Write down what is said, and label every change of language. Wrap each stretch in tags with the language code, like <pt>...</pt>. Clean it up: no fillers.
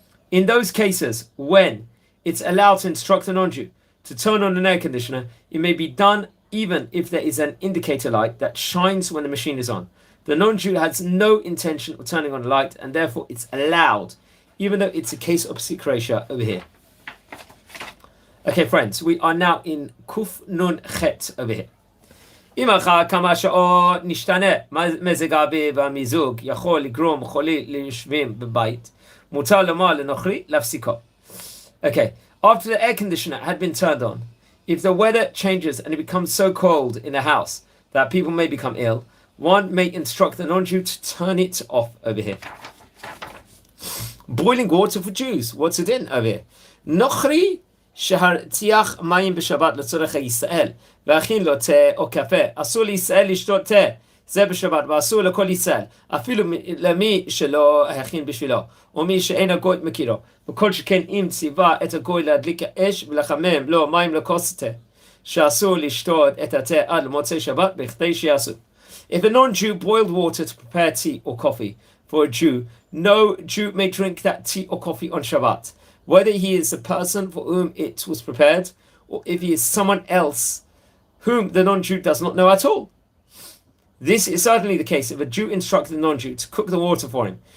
<en>In those cases when it's allowed to instruct the non-Jew to turn on an air conditioner, it may be done even if there is an indicator light that shines when the machine is on. The non-Jew has no intention of turning on the light, and therefore it's allowed, even though it's a case of psik over here. Okay, friends, we are now in Kuf Nun Chet over here.</en> <he>אם אחר כמה שעות נשתנה מזג האוויר והמיזוג יכול לגרום חולי ליושבים בבית, מותר לומר לנוכרי להפסיקו.</he> <en>Okay, after the air conditioner had been turned on, if the weather changes and it becomes so cold in a house that people may become ill, one may instruct the non-Jew to turn it off over here. Boiling water for Jews. What's it in over here?</en> <he>Nochri שהרתיח מים בשבת לצורך ישראל והכין לו תה או קפה, אסור לישראל לשתות תה, זה בשבת, ואסור לכל ישראל, אפילו למי שלא הכין בשבילו, או מי שאין הגוי מכירו, וכל שכן אם ציווה את הגוי להדליק האש ולחמם לו מים לכוס תה, שאסור לשתות את התה עד למוצאי שבת בכדי שיעשו.</he> <en>If a non-Jew boiled water to prepare tea or coffee for a Jew, no Jew may drink that tea or coffee on Shabbat, whether he is the person for whom it was prepared, or if he is someone else whom the non-Jew does not know at all. This is certainly the case if a Jew instructed the non-Jew to cook the water for him.</en>